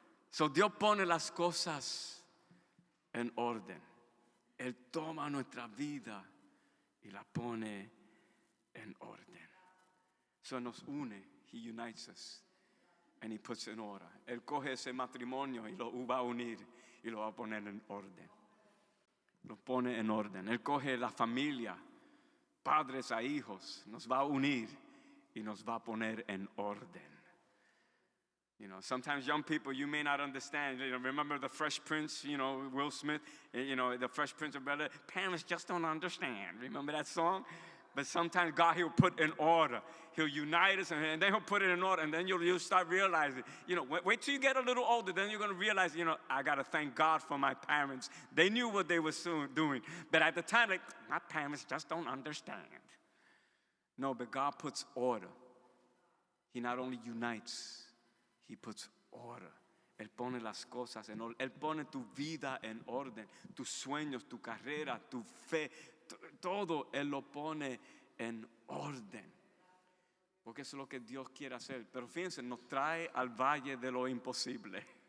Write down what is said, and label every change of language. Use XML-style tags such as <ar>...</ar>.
<es>So Dios pone las cosas en orden. Él toma nuestra vida y la pone en orden. So nos une.</es> <en>He unites us and He puts in order.</en> <es>Él coge ese matrimonio y lo va a unir y lo va a poner en orden. Lo pone en orden. Él coge la familia, padres a hijos, nos va a unir y nos va a poner en orden.</es> <en>You know, sometimes young people, you may not understand. You know, remember the Fresh Prince, you know, Will Smith, you know, the Fresh Prince of Bel-Air. Parents just don't understand. Remember that song? But sometimes God, He'll put in order. He'll unite us, and then He'll put it in order, and then you'll start realizing, you know, wait till you get a little older, then you're going to realize, you know, I got to thank God for my parents. They knew what they were doing. But at the time, like, my parents just don't understand. No, but God puts order. He not only unites, He puts order.</en> <es>Él pone las cosas en orden. Él pone tu vida en orden. Tus sueños, tu carrera, tu fe, todo Él lo pone en orden. Porque eso es lo que Dios quiere hacer. Pero fíjense, nos trae al valle de lo imposible.</es>